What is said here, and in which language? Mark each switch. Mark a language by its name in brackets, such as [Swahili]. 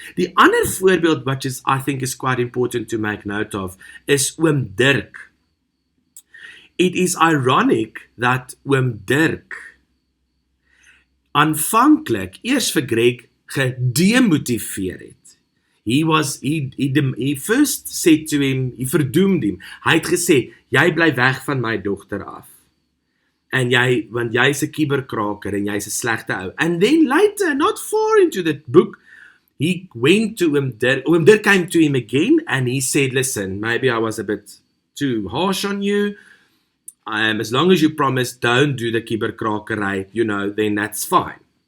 [Afrikaans] Die ander voorbeeld, [English] which I think is quite important to make note of, is Oom Dirk. It is ironic that [Afrikaans] Oom Dirk aanvanklik eers vir Greg gedemotiveer het. [English] He first said to him, he verdoemd him. [Afrikaans] Hy het gesê, jy bly weg van my dogter af. En want jy's 'n kiberkraker en jy's 'n slegte ou. [English] And then later, not far into the book, he went to Oom Dirk. Oom Dirk came to him again and he said, listen, maybe I was a bit too harsh on you. As long as you promise don't do the kiberkrakery, then that's fine.